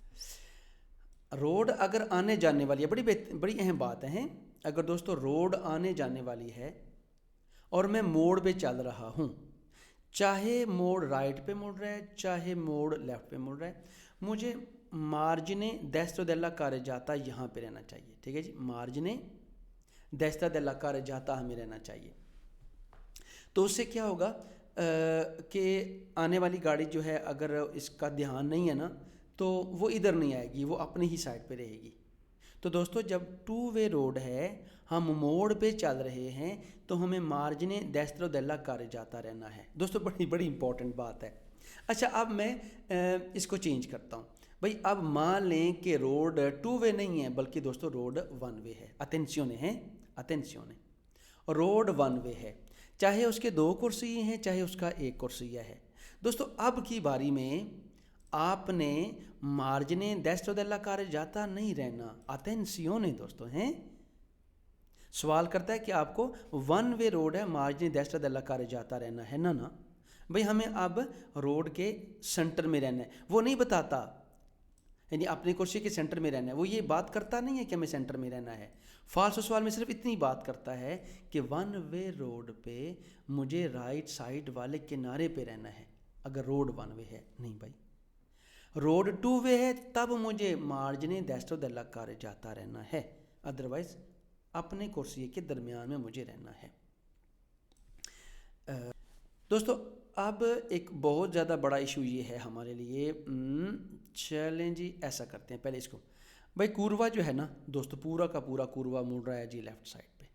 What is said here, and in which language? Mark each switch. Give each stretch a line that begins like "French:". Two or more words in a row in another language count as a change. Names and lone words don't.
Urdu: روڈ اگر آنے جانے والی ہے بڑی اہم بات ہے. اگر دوستو روڈ آنے جانے والی ہے اور میں موڑ پہ چل رہا ہوں چاہے موڑ رائٹ پہ مڑ رہا ہے چاہے موڑ لیفٹ پہ مڑ رہا ہے مجھے مارجن
Italian: destra della carreggiata
Urdu: یہاں پہ رہنا چاہیے. ٹھیک ہے جی مارجن
Italian: destra della carreggiata
Urdu: ہمیں رہنا چاہیے. تو اس سے کیا ہوگا کہ آنے والی گاڑی جو ہے اگر اس کا دھیان نہیں ہے نا تو وہ ادھر نہیں آئے گی وہ اپنی ہی سائڈ پہ رہے گی. تو دوستو جب
English: two way road
Urdu: ہے ہم موڑ پہ چل رہے ہیں تو ہمیں مارجن
Italian: destra della carreggiata
Urdu: رہنا ہے. دوستو بڑی امپورٹنٹ بات ہے. اچھا اب میں اس کو چینج کرتا ہوں. بھائی اب مان لیں کہ روڈ
English: two way
Urdu: نہیں ہے بلکہ دوستو روڈ
English: one way
Urdu: ہے. اتینسیونے روڈ
English: one way
Urdu: ہے چاہے اس کے دو کرسی ہیں چاہے اس کا ایک کرسیہ ہے. دوستو اب کی باری میں آپ نے مارجن
Italian: destra della carreggiata
Urdu: نہیں رہنا اتینسیونے دوستو ہیں. سوال کرتا ہے کہ آپ کو
English: one way road
Urdu: ہے مارجن
Italian: destra della carreggiata
Urdu: رہنا ہے نا بھئی ہمیں اب روڈ کے سنٹر میں رہنا ہے. وہ نہیں بتاتا یعنی اپنی کرسی کے سینٹر میں رہنا ہے. وہ یہ بات کرتا نہیں ہے کہ ہمیں سینٹر میں رہنا ہے. فالس سوال میں صرف اتنی بات کرتا ہے کہ
English: one way road
Urdu: پہ مجھے
English: right side
Urdu: والے کنارے پہ رہنا ہے اگر روڈ
English: one way
Urdu: ہے. نہیں بھائی روڈ
English: two way
Urdu: ہے تب مجھے مارجن
Italian: destra della carreggiata
Urdu: رہنا ہے ادروائز اپنے کرسی کے درمیان میں مجھے رہنا ہے. دوستو اب ایک بہت زیادہ بڑا ایشو یہ ہے ہمارے لیے. چلیں جی ایسا کرتے ہیں پہلے اس کو. بھائی کوروا جو ہے نا دوستو پورا کا پورا کوروا مڑ رہا ہے جی
English: left side
Urdu: پہ.